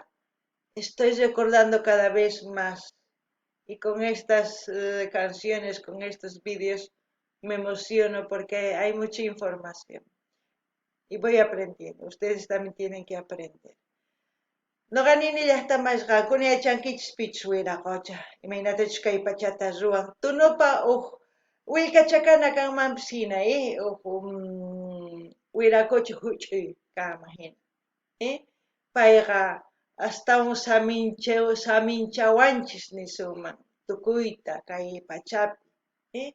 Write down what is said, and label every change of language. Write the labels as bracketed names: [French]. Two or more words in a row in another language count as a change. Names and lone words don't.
[Spanish] Estoy recordando cada vez más y con estas canciones, con estos vídeos, me emociono porque hay mucha información y voy aprendiendo. Ustedes también tienen que aprender. [Quechua] No ganini llaqta masqakuna yachankichis pichus Wiracocha. Imaynatachus kay pachata ruwan. Tunupa willkachakana kanmanpis hina, Wiracocha huch'uy kanman hina. Payqa astawan saminchawanchis nisunman tukuyta kay pachapi.